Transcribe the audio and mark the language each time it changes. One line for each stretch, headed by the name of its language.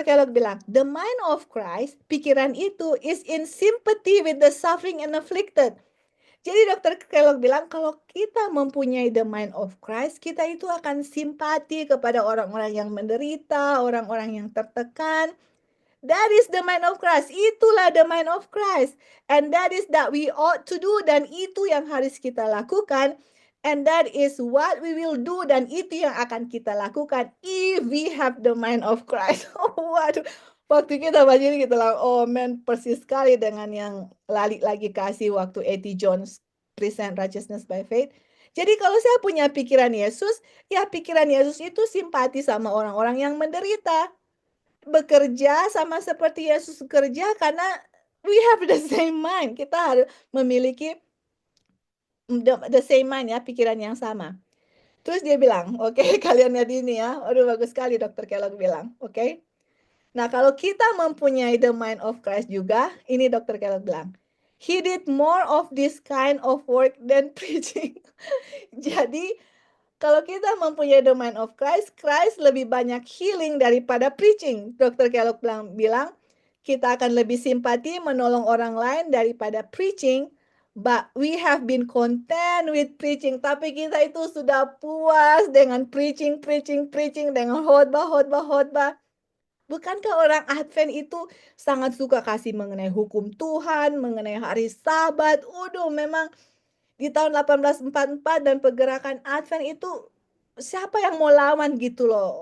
English: Kellogg bilang, the mind of Christ,
Indonesian: pikiran itu
English: is in sympathy with the suffering and afflicted.
Indonesian: Jadi Dr. Kellogg bilang kalau kita mempunyai the mind of Christ, kita itu akan simpati kepada orang-orang yang menderita, orang-orang yang tertekan.
English: That is the mind of Christ.
Indonesian: Itulah the mind of Christ.
English: And that is that we ought to do.
Indonesian: Dan itu yang harus kita lakukan.
English: And that is what we will do.
Indonesian: Dan itu yang akan kita lakukan
English: if we have the mind of Christ.
Indonesian: Oh, waduh. Waktu kita baca ini kita bilang, oh man, persis sekali dengan yang Lali lagi kasih waktu A.T. Jones present righteousness by faith. Jadi kalau saya punya pikiran Yesus, ya pikiran Yesus itu simpati sama orang-orang yang menderita. Bekerja sama seperti Yesus bekerja karena
English: we have the same mind.
Indonesian: Kita harus memiliki the same mind ya, pikiran yang sama. Terus dia bilang, oke, kalian lihat ini ya. Aduh, bagus sekali Dr. Kellogg bilang, oke. Nah, kalau kita mempunyai the mind of Christ juga, ini Dr.
English: Kellogg bilang, he did more of this kind of work than preaching.
Indonesian: Jadi, kalau kita mempunyai the mind of Christ, Christ lebih banyak healing daripada preaching. Dr. Kellogg bilang, kita akan lebih simpati menolong orang lain daripada preaching.
English: But we have been content with preaching.
Indonesian: Tapi kita itu sudah puas dengan preaching, dengan khotbah. Bukankah orang Advent itu sangat suka kasih mengenai hukum Tuhan, mengenai hari Sabat. Udah memang di tahun 1844 dan pergerakan Advent itu siapa yang mau lawan gitu loh.